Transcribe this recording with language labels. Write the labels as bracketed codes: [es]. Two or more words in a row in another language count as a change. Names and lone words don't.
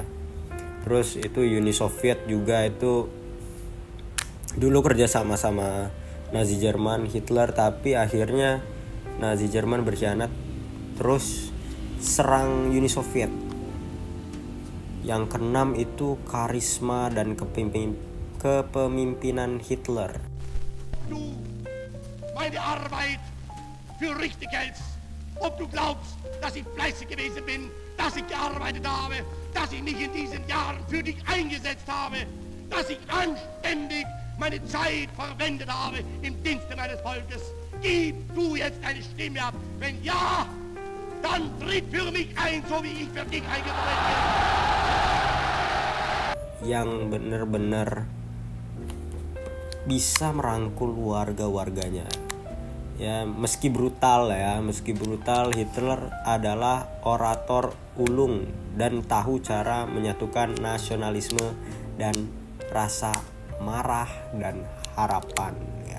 [id] Terus itu Uni Soviet juga itu dulu kerja sama Nazi Jerman, Hitler, tapi akhirnya Nazi Jerman berkhianat terus serang Uni Soviet. Yang keenam itu karisma dan kepemimpinan Hitler. [de] Du meine Arbeit für richtig hältst, ob du glaubst, dass ich fleißig gewesen bin, dass ich gearbeitet habe, dass ich mich in diesen Jahren für dich eingesetzt habe, dass ich anständig meine Zeit verwendet habe im Dienste meines Volkes. Gib du jetzt deine Stimme ab. Wenn ja, dann tritt für mich ein, so wie ich für dich eingetreten bin. [id] Yang benar-benar bisa merangkul warga-warganya. Ya, meski brutal Hitler adalah orator ulung dan tahu cara menyatukan nasionalisme dan rasa marah dan harapan ya.